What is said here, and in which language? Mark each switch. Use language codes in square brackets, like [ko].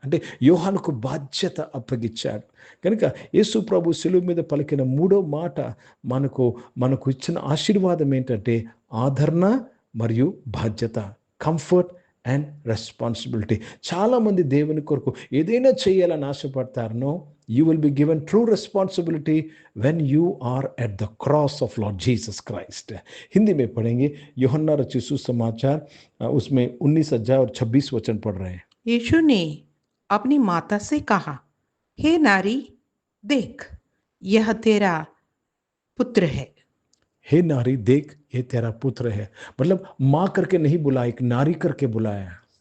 [te] అంటే యోహానుకు బాధ్యత అప్పగించాడు. కనుక యేసు ప్రభు సిలువ మీద పలికిన మూడో మాట మనకు ఇచ్చిన ఆశీర్వాదం ఏంటంటే ఆదరణ మరియు బాధ్యత, కంఫర్ట్ [en] And responsibility. [te] చాలామంది దేవుని కొరకు ఏదైనా చేయాలని ఆశపడతారు. [en] No, you will be given true responsibility when you are at the cross of Lord Jesus Christ. [hi] Hindi में पढ़ेंगे, यूहन्ना रचित सुसमाचार उसमें 19 अध्याय और 26 वचन पढ़ रहे हैं। यीशु ने अपनी माता से कहा, हे नारी, देख, यह तेरा पुत्र है। हे नारी, देख, ये तेरा पुत्र है। मतलब माँ करके नहीं बुलाया, एक नारी करके बुलाया।